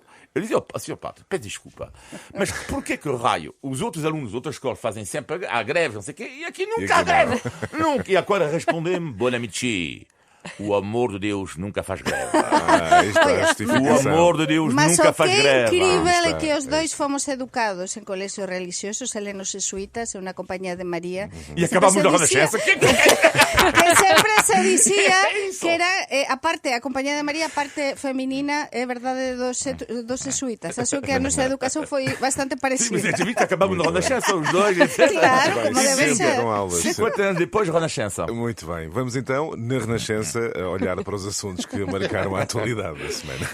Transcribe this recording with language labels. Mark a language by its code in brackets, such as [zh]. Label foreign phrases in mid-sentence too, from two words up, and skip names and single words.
[pt] Ele dizia, senhor padre, peço desculpa, mas porquê que raio os outros alunos de outras escolas fazem sempre a greve, não sei o quê, e aqui nunca há greve? Nunca. E agora respondem-me, Bonamici, o amor de Deus nunca faz greve. O amor de Deus nunca faz greve. Mas o que é incrível é que os dois fomos educados [gl] en colexios religiosos, helenos jesuítas, en unha compañía de María. E acabamos na Renascença. Que sempre se dicía que era, aparte, a compañía de María, a parte feminina, é verdade dos jesuítas. Acho que a nosa educación foi bastante parecida. [pt] Sim, mas é acabamos na Renascença, os dois. Claro, como deve ser. 50 anos depois, Renascença. Muito bem. Vamos então, na Renascença, a olhar para os assuntos que marcaram a atualidade da semana.